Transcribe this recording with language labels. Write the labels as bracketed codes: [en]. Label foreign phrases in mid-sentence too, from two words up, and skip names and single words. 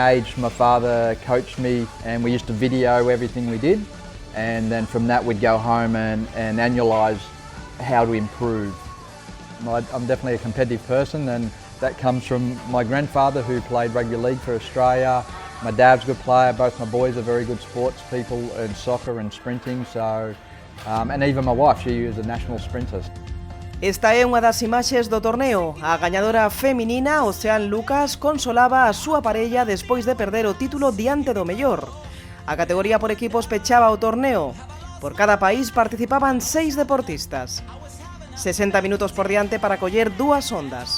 [en] age my father coached me and we used to video everything we did, and then from that we'd go home and annualise how to improve. I'm definitely a competitive person, and that comes from my grandfather who played rugby league for Australia. My dad's a good player, both my boys are very good sports people in soccer and sprinting, so, and even my wife, she is a national sprinter. [gl] Esta é unha das imaxes do torneo. A gañadora feminina, Oceán Lucas, consolaba a súa parella despois de perder o título diante do mellor. A categoría por equipos pechaba o torneo. Por cada país participaban 6 deportistas. 60 minutos por diante para coller dúas ondas.